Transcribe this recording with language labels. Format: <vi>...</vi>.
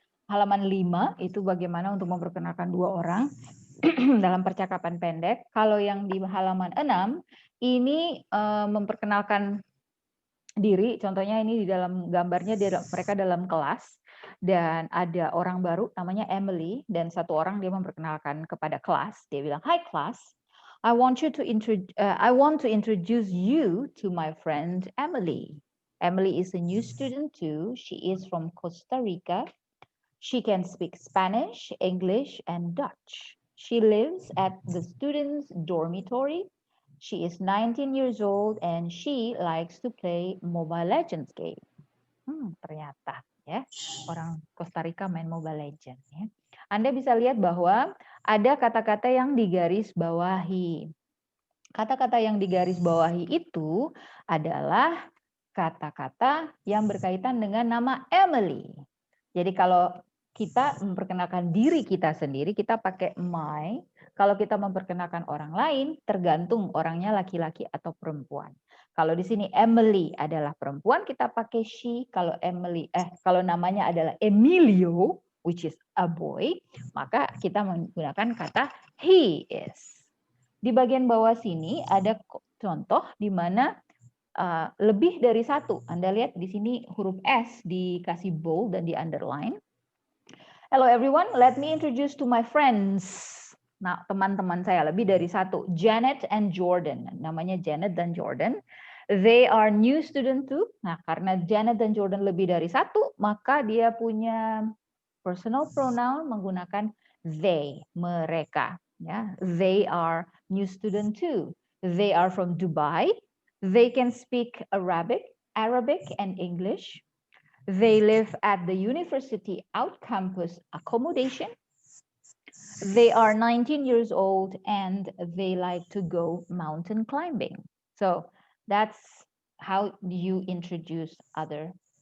<id>Halaman 5 itu bagaimana untuk memperkenalkan dua orang dalam percakapan pendek. Kalau yang di halaman 6 ini memperkenalkan diri, contohnya ini di dalam gambarnya mereka dalam kelas dan ada orang baru namanya Emily dan satu orang dia memperkenalkan kepada kelas. Dia bilang,</id> <en>"Hi class, I want to introduce you to my friend Emily. Emily is a new student too. She is from Costa Rica. She can speak Spanish, English, and Dutch. She lives at the students' dormitory. She is 19 years old and she likes to play Mobile Legends game."</en> <id>Ternyata ya, orang Costa Rica main Mobile Legends ya. Anda bisa lihat bahwa ada kata-kata yang digaris bawahi. Kata-kata yang digaris bawahi itu adalah kata-kata yang berkaitan dengan nama Emily. Jadi kalau kita memperkenalkan diri kita sendiri, kita pakai my. Kalau kita memperkenalkan orang lain, tergantung orangnya laki-laki atau perempuan. Kalau di sini Emily adalah perempuan, kita pakai she. Kalau kalau namanya adalah Emilio,</id> <en>which is a boy,</en> <id>maka kita menggunakan kata he is. Di bagian bawah sini ada contoh di mana lebih dari satu. Anda lihat di sini huruf S dikasih bold dan di underline.</id> <en>Hello everyone, let me introduce to my friends.</en> <id>Nah, teman-teman saya lebih dari satu.</id> <en>Janet and Jordan.</en> <id>Namanya Janet dan Jordan.</id> <en>They are new student too.</en> <id>Nah, karena Janet dan Jordan lebih dari satu, maka dia punya personal pronoun menggunakan they, mereka.</id> <en>Ya, they are new student too. They are from Dubai. They can speak Arabic and English. They live at the university out-campus accommodation. They are 19 years old and they like to go mountain climbing. So that's how you introduce other</en>